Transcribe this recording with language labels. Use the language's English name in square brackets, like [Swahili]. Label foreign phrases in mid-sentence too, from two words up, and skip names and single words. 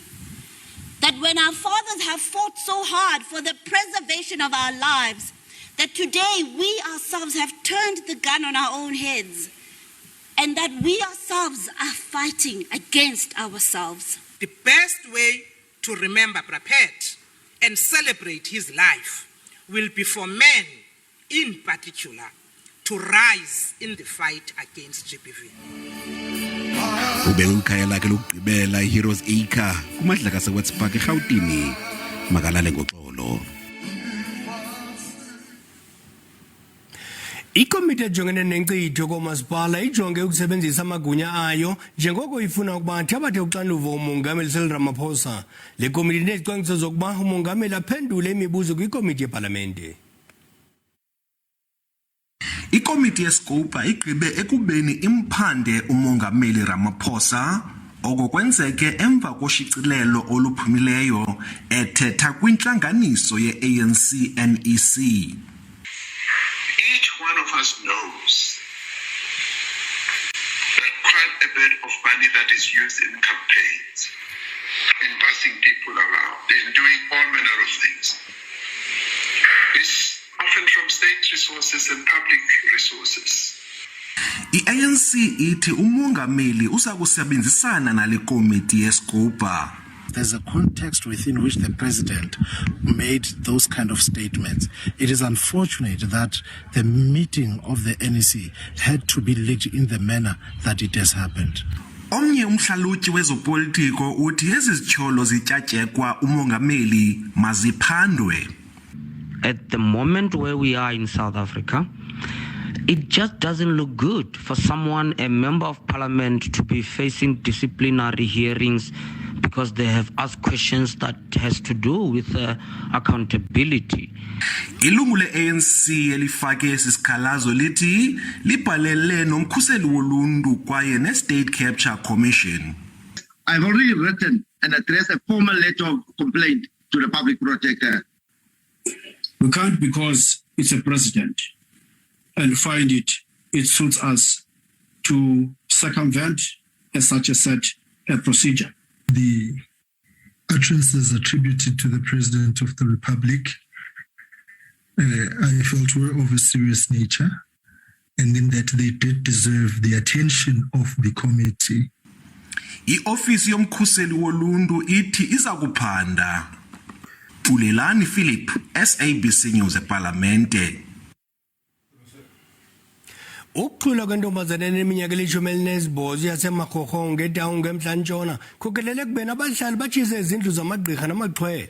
[English] That when our fathers have fought so hard for the preservation of our lives, that today we ourselves have turned the gun on our own heads, and that we ourselves are fighting against ourselves. The best way to remember Brapet and celebrate his life will be for men, in particular, to rise in the fight against GBV. [Xhosa] Ubelukhaya lakhe lokugqibela iHeroes Acre kumadlaka seWest Park eRhawutini makalale ngoxolo. Ikomiti ejongene nenkcitho komasipala ijonge ukusebenzisa amagunya ayo njengoko ifuna ukuba athabathe uxanduva umongameli Cyril Ramaphosa. Le komiti inezicwangciso zokuba umongameli aphendule imibuzo kwikomiti yepalamente. Ikomiti yeScopa igqibe ekubeni imphande umongameli Ramaphosa okukwenzeke emva koshicilelo oluphumileyo ethetha kwintlanganiso ye-ANC NEC. [English] Each one of us knows that quite a bit of money that is used in campaigns, in bussing people around, in doing all manner of things, is often from state resources and public resources. [Xhosa] I-ANC ithi umongameli usakusebenzisana nale komiti yeScopa. [English] There's a context within which the president made those kind of statements. It is unfortunate that the meeting of the NEC had to be led in the manner that it has happened. [Xhosa] Omnye umhlalutyi wezopolitiko uthi ezi zityholo zityatyekwa umongameli maziphandwe. [English] At the moment where we are in South Africa, it just doesn't look good for someone, a member of parliament, to be facing disciplinary hearings because they have asked questions that has to do with accountability. [Xhosa] Ilungu le-ANC elifake esi sikhalazo lithi libhalele nomkhuseli woluntu kwaye ne-State Capture Commission. [English] I've already written and addressed a formal letter of complaint to the public protector. We can't, because it's a president, and find it suits us to circumvent such a procedure. The utterances attributed to the President of the Republic, I felt were of a serious nature, and in that they did deserve the attention of the committee. [Xhosa] I-ofisi yomkhuseli woluntu ithi iza kuphanda. Ulelani Philip, SABC News eParlamente. Ukuxhwilwa kwentombazane eneminyaka eli-18 yaseMakgokgo ngeDawu ngeMntla-Ntshona kukhokelele ekubeni abahlali batshise izindlu zamagqirha namaxhwele.